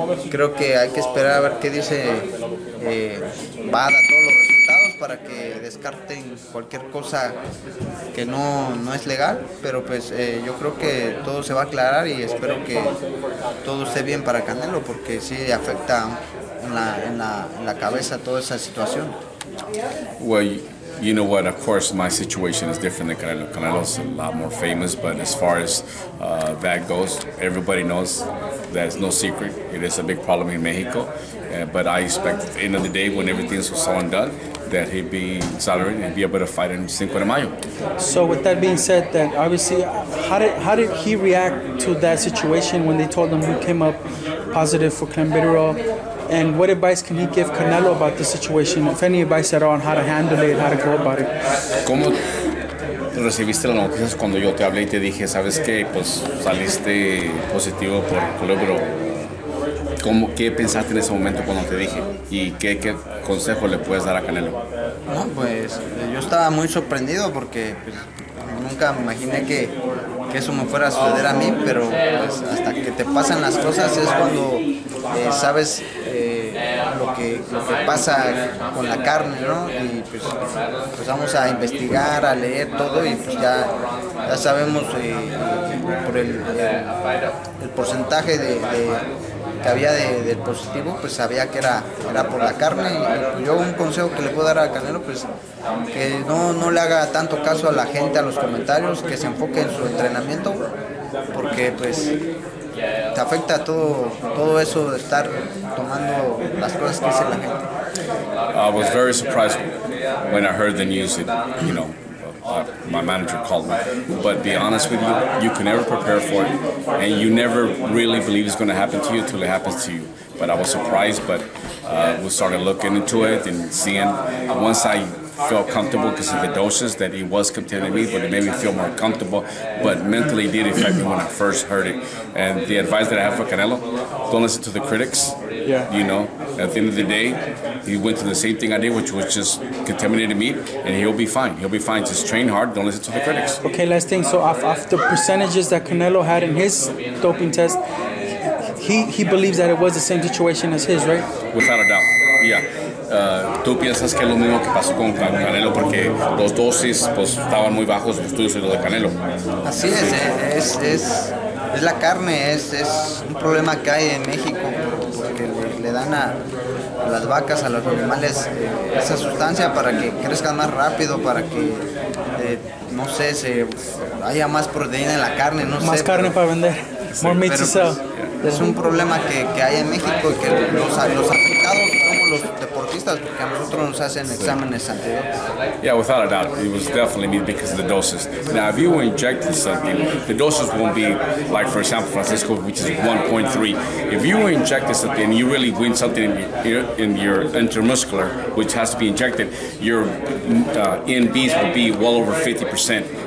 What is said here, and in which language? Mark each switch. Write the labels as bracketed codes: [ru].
[es] Creo que hay que esperar a ver qué dice VADA, todos los resultados, para que descarten cualquier cosa que no es legal, pero pues yo creo que todo se va a aclarar y espero que todo esté bien para Canelo, porque sí afecta en la cabeza toda esa situación. [en] Well, you know what? Of course, my situation is different than Canelo. Canelo's a lot more famous, but as far as that goes, everybody knows that it's no secret. It is a big problem in Mexico. But I expect at the end of the day, when everything's all and done, that he'd be salaried and be able to fight in Cinco de Mayo. So with that being said, then obviously, how did he react to that situation when they told him he came up positive for clenbuterol? And what advice can he give Canelo about the situation, if any advice at all, on how to handle it, how to go about it? [es] ¿Cómo recibiste las noticias cuando yo te hablé y te dije, sabes qué, pues saliste positivo por clenbuterol? ¿Qué pensaste en ese momento cuando te dije? ¿Y qué consejo le puedes dar a Canelo? No, pues yo estaba muy sorprendido porque pues, nunca me imaginé que eso me fuera a suceder a mí, pero pues, hasta que te pasan las cosas es cuando sabes lo que pasa con la carne, ¿no? Y pues empezamos a investigar, a leer todo y pues ya sabemos por el porcentaje que había del positivo, pues sabía que era por la carne. Y pues yo un consejo que le puedo dar a Canelo, pues que no le haga tanto caso a la gente, a los comentarios, que se enfoque en su entrenamiento, porque pues te afecta todo eso de estar tomando las cosas que dice la gente. [en] I was very surprised when I heard the news that, you know, my manager called me. But to be honest with you, you can never prepare for it, and you never really believe it's going to happen to you until it happens to you. But I was surprised, but we started looking into it and seeing. Once I felt comfortable because of the doses that it was containing me, but it made me feel more comfortable. But mentally, it did affect me when I first heard it. And the advice that I have for Canelo: don't listen to the critics. Yeah. You know, at the end of the day, he went through the same thing I did, which was just contaminated meat, and he'll be fine. He'll be fine. Just train hard. Don't listen to the critics. Okay, last thing. So off the percentages that Canelo had in his doping test, he believes that it was the same situation as his, right? Without a doubt, yeah. [es] ¿Tú piensas que es lo mismo que pasó con Canelo? Porque los dosis pues, estaban muy bajos, los tuyos y los de Canelo. Así es la carne, es un problema que hay en México, porque le dan a las vacas, a los animales, esa sustancia para que crezcan más rápido, para que, no sé, haya más proteína en la carne, no sé. Más carne para vender, [en] more meat to sell. [es] Es un problema que hay en México y que los afectados somos los deportistas, porque a nosotros nos hacen exámenes antidoping. [en] Yeah, without a doubt, it was definitely me because of the doses. Now, if you were injecting something, the doses won't be like, for example, Francisco, which is 1.3. If you were injecting something and you really win something in your intramuscular, which has to be injected, your NBs would be well over 50%.